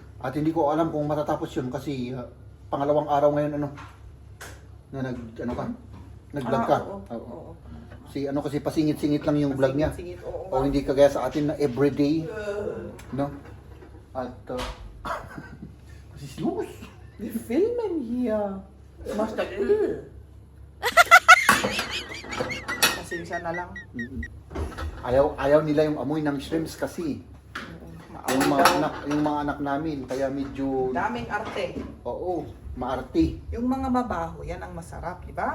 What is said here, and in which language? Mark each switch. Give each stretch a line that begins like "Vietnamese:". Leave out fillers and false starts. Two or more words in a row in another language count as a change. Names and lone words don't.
Filipino: At hindi ko alam kung matatapos yun kasi pangalawang araw ngayon, Na ano ka? Nag-vlog ka? Oo. Oo. Oo. Kasi pasingit-singit lang yung vlog niya. Singit, oo. O hindi kagaya sa atin na everyday. No? At, kasi serious.
German: Wir filmen hier. Du machst da
Filipino: Pasensya na lang. Ayaw nila yung amoy ng shrimps kasi. Yung mga anak namin, kaya medyo, Daming arte. oo, maarte. Yung mga mabaho, yan ang masarap, di ba?